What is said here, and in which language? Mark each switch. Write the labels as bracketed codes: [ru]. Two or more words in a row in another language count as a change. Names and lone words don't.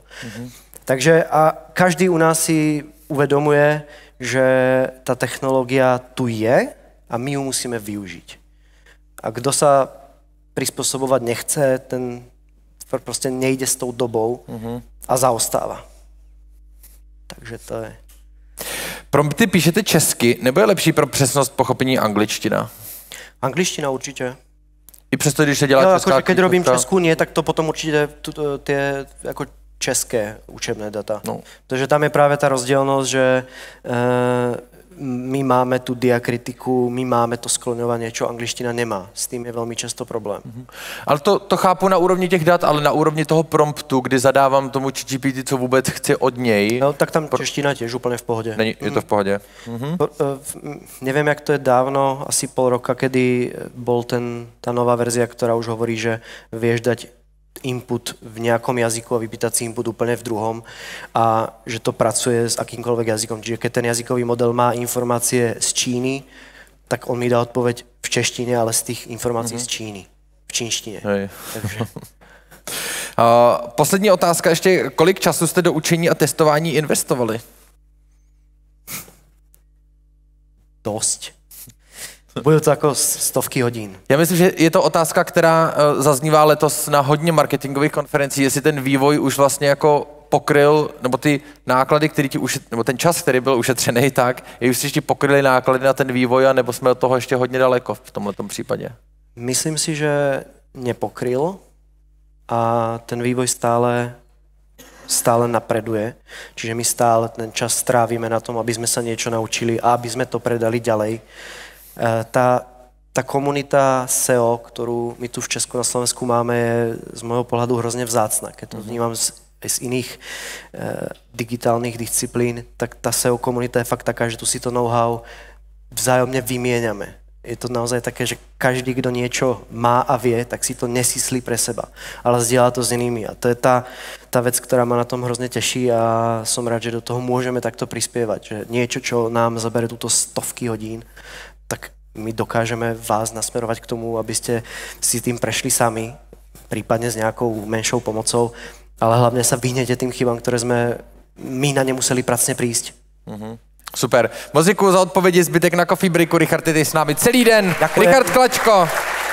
[sk] Takže a každý u nás si uvedomuje, že tá technológia tu je a my ju musíme využiť. A kto sa prispôsobovať nechce, ten proste nejde s tou dobou a zaostáva. Takže to je... [cs] Prompty píšete česky, nebo je lepší pro přesnost pochopení angličtina? [sk] Angličtina určite. [cs] I přesto, když se dělá česká [sk] akože keď robím českú, nie, tak to potom určite tie ako české učebné data. No. Protože tam je práve tá rozdielnosť, že my máme tu diakritiku, my máme to skloňovanie, čo angličtina nemá. S tým je veľmi často problém. [cs] Ale to chápu na úrovni těch dat, ale na úrovni toho promptu, kdy zadávám tomu ChatGPT, co vůbec chci od něj. [sk] No, tak tam čeština tiež úplne v pohode. Je to v pohode. Neviem, jak to je dávno, asi pol roka, kedy bol tá nová verzia, ktorá už hovorí, že vieš dať input v nejakom jazyku a vypýtať si input úplne v druhom a že to pracuje s akýmkoľvek jazykom. Čiže keď ten jazykový model má informácie z Číny, tak on mi dá odpoveď v češtine, ale z tých informácií z Číny. V čínštine. Takže... [cs] Poslední otázka ještě. Kolik času jste do učení a testování investovali? [sk] dosť. [cs] Budou to jako stovky hodin. Já myslím, že je to otázka, která zaznívá letos na hodně marketingových konferencí, jestli ten vývoj už vlastně jako pokryl, nebo ty náklady, který ti nebo ten čas, který byl ušetřený, tak, jestli ti pokryli náklady na ten vývoj, a nebo jsme od toho ještě hodně daleko v tomhletom případě? [sk] Myslím si, že nepokryl a ten vývoj stále napreduje. Čiže my stále ten čas strávime na tom, aby sme sa niečo naučili a aby sme to predali ďalej. Tá komunita SEO, ktorú my tu v Česku na Slovensku máme, je z môjho pohľadu hrozne vzácna. Keď to vnímam z iných digitálnych disciplín, tak tá SEO komunita je fakt taká, že tu si to know-how vzájomne vymieňame. Je to naozaj také, že každý, kdo niečo má a vie, tak si to nesíslí pre seba, ale zdieľa to s inými. A to je tá vec, ktorá ma na tom hrozne teší a som rád, že do toho môžeme takto prispievať. Že niečo, čo nám zabere túto stovky hodín, tak my dokážeme vás nasmerovať k tomu, aby ste si tým prešli sami, prípadne s nejakou menšou pomocou, ale hlavne sa vyhnete tým chybám, ktoré sme my na ne museli pracne prísť. Super. [cs] Moc děkuju za odpovědi, zbytek na [en] coffee breaku. [cs] Richard je tady s námi celý den. [sk] Ďakujem. Richard Klačko.